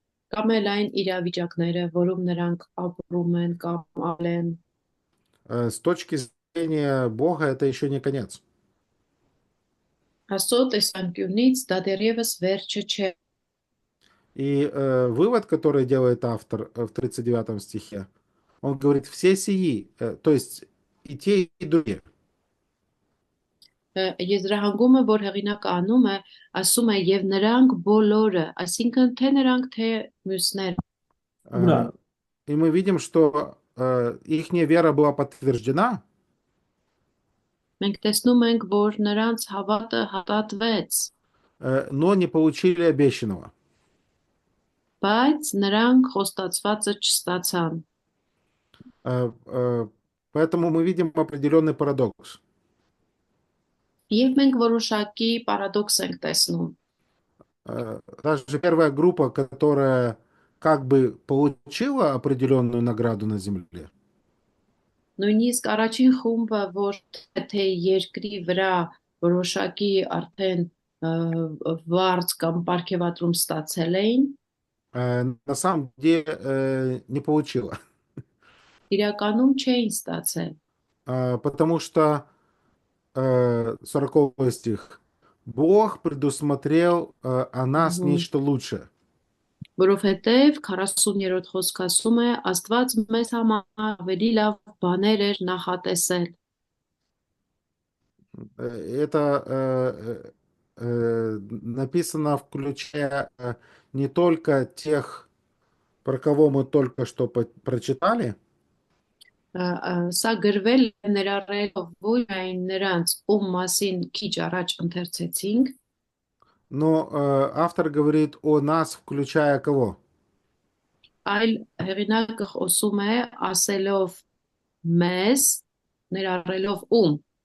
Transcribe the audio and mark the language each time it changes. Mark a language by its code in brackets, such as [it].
[hy] Կամ էլ այն իրավիճակները, որում նրանք ապրում են կամ ալեն։ [ru] С точки зрения Бога это еще не конец. [hy] Աստծո տեսանկյունից դա դեռևս վերջը չէ։ [ru] И вывод, который делает автор в 39 стихе, он говорит, все сии, то есть и те, и другие. [hy] Եզրահանգումը, որ հեղինակը անում է, ասում է եւ նրանք բոլորը, այսինքն թե նրանք, թե մյուսները։ [ru] Ура. И мы видим, что их вера была подтверждена, [hy] Մենք տեսնում ենք, որ նրանց հավատը հաստատվեց, [ru] но не получили обещанного. [hy] բայց նրանք խոստացվածը չստացան։ [ru] Поэтому мы видим определенный парадокс. [hy] Եվ մենք որոշակի պարադոքս ենք տեսնում։ [ru] Даже первая группа, которая как бы получила определенную награду на земле, [hy] Նույնիսկ առաջին խումբը, որ թե երկրի вրա որոշակի արդեն վարձ կամ պարգևատրում ստացել էին, [ru] на самом деле не получила. [hy] իրականում չէին ստացել, [ru] Потому что 40 стих. Бог предусмотрел о нас нечто лучшее. [hy] որովհետև 40-րդ խոսքը ասում է Աստված մեզ համար ավելի լավ բաներ էր նախատեսել։ [ru] Это написано, включая не только тех, про кого мы только что прочитали, [hy] Սա գրվել է ներառելով ոչ այն նրանց, ում մասին քիչ առաջ ընթերցեցինք, [ru] но автор говорит о нас, включая кого? [hy] այլ հեղինակը խոսում է ասելով մեզ, ներառելով ում,